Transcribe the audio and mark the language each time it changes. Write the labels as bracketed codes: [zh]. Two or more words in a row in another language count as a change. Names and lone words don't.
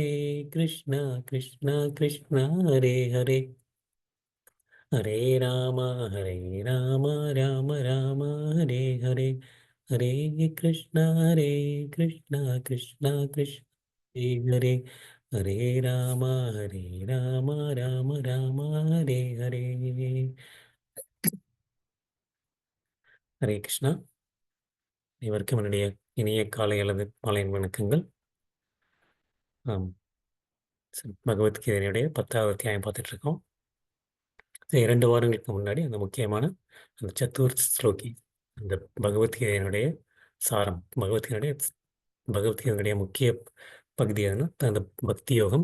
[sa] कृष्ण कृष्ण हरे हरे हरे राम हरे राम राम राम हरे हरे हरे कृष्ण कृष्ण कृष्ण हरे हरे हरे राम हरे राम राम राम हरे हरे हरे कृष्ण. [ta] இவருக்கும் என்னுடைய இனிய காலை அல்லது மாலை வணக்கங்கள். ஆம், பகவத்கீதையினுடைய 10வது அத்தியாயம் பார்த்துட்டு இருக்கோம். 2 வாரங்களுக்கு முன்னாடி அந்த முக்கியமான அந்த சத்துர் ஸ்லோகி, அந்த பகவத்கீதையினுடைய சாரம், பகவத்கீதையினுடைய முக்கிய பகுதி எதுனா அந்த பக்தி யோகம்.